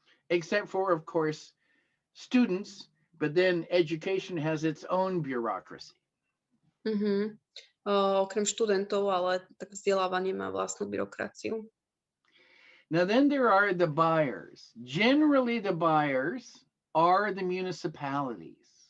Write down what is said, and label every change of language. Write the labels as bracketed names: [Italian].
[English] Except for, of course, students, but then education has its own bureaucracy. [Slovak] Okrem študentov, ale tak vzdelávanie má vlastnú byrokraciu. [English] Now then there are the buyers. Generally the buyers are the municipalities.